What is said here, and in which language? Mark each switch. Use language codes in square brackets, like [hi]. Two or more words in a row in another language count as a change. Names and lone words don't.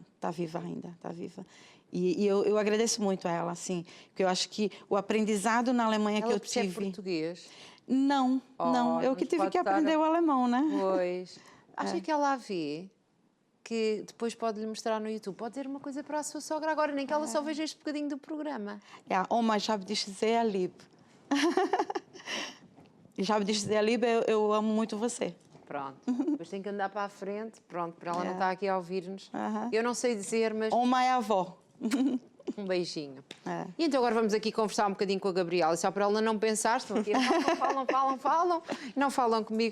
[pt] Está viva ainda, está viva. E eu agradeço muito a ela, assim, porque eu acho que o aprendizado na Alemanha que Ela eu percebe tive... português? Não, não, eu que mas tive pode que estar- aprender o alemão, né? Pois. Acha que ela a vê? Que depois pode lhe mostrar no YouTube. Pode dizer uma coisa para a sua sogra agora, nem que ela só veja este bocadinho do programa. [de] Ja, Oma, ich habe dich sehr lieb. Ich habe dich sehr lieb, [pt] eu amo muito você. Pronto. Depois tem que andar para a frente. Pronto, para ela não É. estar aqui a ouvir-nos. Aham. Eu não sei dizer, mas Oma é avó. um beijinho. É. E então agora vamos aqui conversar um bocadinho com a Gabriela. E só para ela não pensar, estão aqui, falam, não falam comigo.